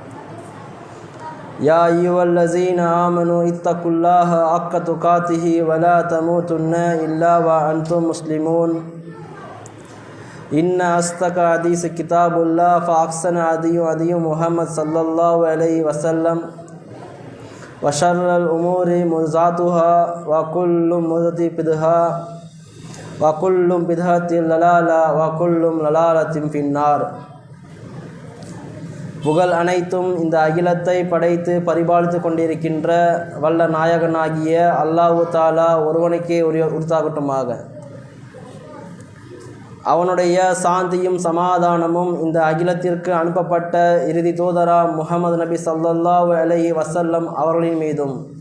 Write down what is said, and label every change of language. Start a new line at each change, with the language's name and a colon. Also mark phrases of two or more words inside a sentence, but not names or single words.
Arabic: يا أيها الذين آمنوا اتقوا الله حق تقاته ولا تموتن إلا وأنتم مسلمون إن أصدق الحديث كتاب الله فأحسن هدي محمد صلى الله عليه وسلم وشر الأمور محدثاتها وكل محدثة بدعة وكل بدعة ضلالة وكل ضلالة في النار.
Tamil: புகழ் அனைத்தும் இந்த அகிலத்தை படைத்து பரிபாலித்து கொண்டிருக்கின்ற வல்ல நாயகனாகிய அல்லாஹ் தஆலா ஒருவனுக்கே உரித்தாகட்டுமாக. அவனுடைய சாந்தியும் சமாதானமும் இந்த அகிலத்திற்கு அனுப்பப்பட்ட இறுதி தூதரா முஹம்மது நபி
Arabic: صلى الله عليه وسلم
Tamil: அவர்களின் மீதும்